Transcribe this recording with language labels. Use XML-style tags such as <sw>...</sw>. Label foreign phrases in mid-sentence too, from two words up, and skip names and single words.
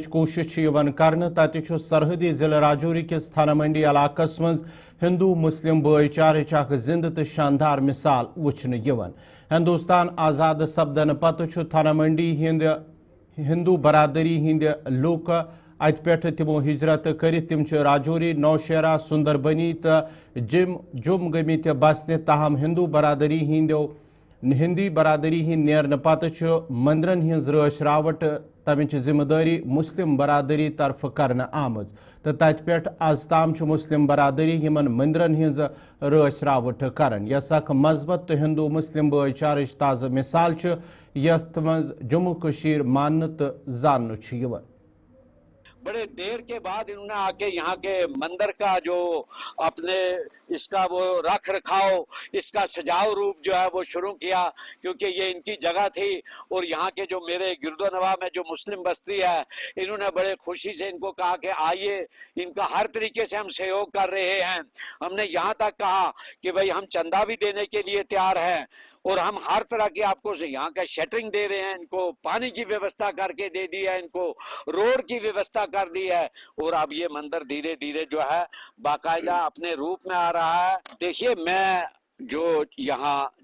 <ks>کوشش کرنے تتہ سرحدی ضلع راجوری کس تھانہ منڈی علاقس مز ہندو مسلم بھائی چارچ اخ زندہ تو شاندار مثال وچھن ہندوستان آزاد سپدن پتہ تھانہ منڈی ہندو برادری ہند لوک ات پہ تمو ہجرت کرت تم راجوری نوشہرہ سندربنی تو جم گمت بسنے تاہم ہندی برادری ہند نیرن پتہ مندرن ہز رٲچھ راوٹ تمچ ذمہ داری مسلم برادری طرف کرنا آمز تو تت پہ آز تام مسلم برادری ہمن مندرن ہز رٲچھ راوٹ کران یس اخ مثبت تو ہندو مسلم بھائی چارچ تازہ مثال یت مز جموں کشیر ماننے تو زاننے</ks> <ur>بڑے دیر کے بعد انہوں نے آ کے یہاں کے مندر کا جو اپنے اس کا وہ رکھ رکھاؤ اس کا سجاؤ روپ جو ہے وہ شروع کیا کیونکہ یہ ان کی جگہ تھی اور یہاں کے جو میرے گرد و نواح میں جو مسلم بستی ہے انہوں نے بڑے خوشی سے ان کو کہا کہ آئیے ان کا ہر طریقے سے ہم سہیوگ کر رہے ہیں ہم نے یہاں تک کہا کہ بھئی ہم چندہ بھی دینے کے لیے تیار ہیں اور ہم ہر طرح کی آپ کو یہاں کا شیٹرنگ دے رہے ہیں ان کو پانی کی ویوستھا کر کے دے دی ہے ان کو روڈ کی ویوستھا کر دی ہے اور اب یہ مندر دھیرے دھیرے جو ہے باقاعدہ اپنے روپ میں آ رہا ہے دیکھیے میں جو یہااں</ur>